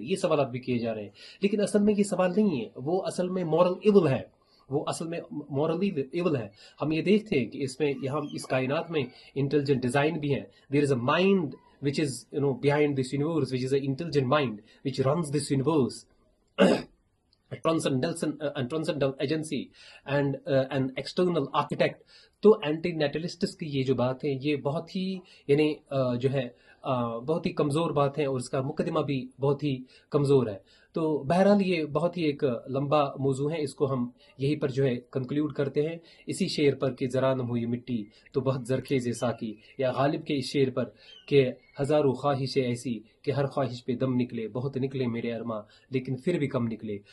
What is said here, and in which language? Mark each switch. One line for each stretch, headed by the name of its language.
Urdu: یہ سوالات بھی کیے جا رہے ہیں، لیکن اصل میں یہ سوال نہیں ہے. وہ اصل میں moral evil ہے، وہ اصل میں مورلی ایول ہے. ہم یہ دیکھتے ہیں کہ اس میں یہاں اس کائنات میں انٹیلیجنٹ ڈیزائن بھی ہے.
English: There is a mind which is, behind this universe, which is an intelligent mind which runs this universe, a transcendental agency and an external architect.
Urdu: تو اینٹی نیٹلسٹس کی یہ جو بات ہے یہ بہت ہی یعنی جو ہے بہت ہی کمزور بات ہے، اور اس کا مقدمہ بھی بہت ہی کمزور ہے. تو بہرحال یہ بہت ہی ایک لمبا موضوع ہے، اس کو ہم یہیں پر جو ہے کنکلیوڈ کرتے ہیں اسی شعر پر کہ ذرا نم ہوئی مٹی تو بہت زرخیز ساکی، یا غالب کے اس شعر پر کہ ہزاروں خواہشیں ایسی کہ ہر خواہش پہ دم نکلے، بہت نکلے میرے ارماں لیکن پھر بھی کم نکلے.